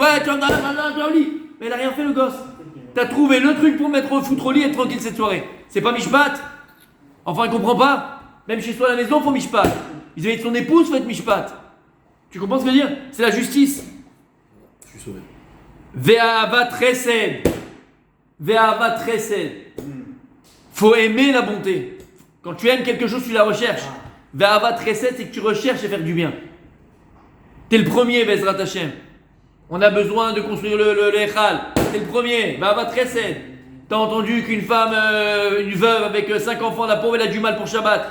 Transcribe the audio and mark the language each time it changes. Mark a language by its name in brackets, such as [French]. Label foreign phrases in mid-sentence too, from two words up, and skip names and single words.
[French] Ouais, tu vas au lit. Mais il n'a rien fait, le gosse. Tu as trouvé le truc pour mettre au foutre au lit et être tranquille cette soirée. C'est pas Mishpat. Enfin, il comprend pas. Même chez soi à la maison, il faut Mishpat. Ils avaient son épouse, il faut être Mishpat. Tu comprends ce que je veux dire? C'est la justice. Je suis sauvé. [Hebrew] ואהבת חסד. ואהבת חסד. [French] Faut aimer la bonté. Quand tu aimes quelque chose, tu la recherches. [Hebrew] ואהבת חסד, [French] c'est que tu recherches à faire du bien. T'es le premier, [Hebrew] בעזרת השם. [French] On a besoin de construire le Echal. T'es le premier. [Hebrew] ואהבת חסד. [French] T'as entendu qu'une femme, une veuve avec 5 enfants, la pauvre, elle a du mal pour Shabbat.